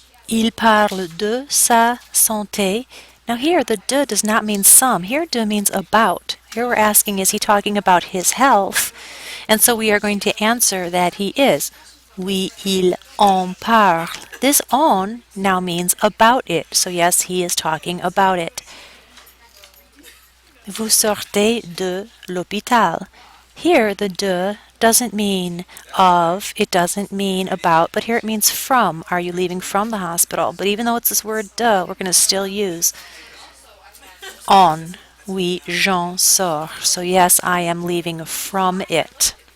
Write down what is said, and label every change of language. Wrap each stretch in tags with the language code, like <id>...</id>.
<fr>Il parle de sa santé.</fr> <en>Now here, the de does not mean some. Here, de means about. Here we're asking, is he talking about his health? And so we are going to answer that he is.</en> <fr>Oui, il en parle.</fr> <en>This en now means about it. So yes, he is talking about it.</en> <fr>Vous sortez de l'hôpital.</fr> <en>Here, the de doesn't mean of, it doesn't mean about, but here it means from. Are you leaving from the hospital? But even though it's this word de, we're going to still use on.</en> <fr>Oui, j'en sors.</fr> <en>So yes, I am leaving from it.</en>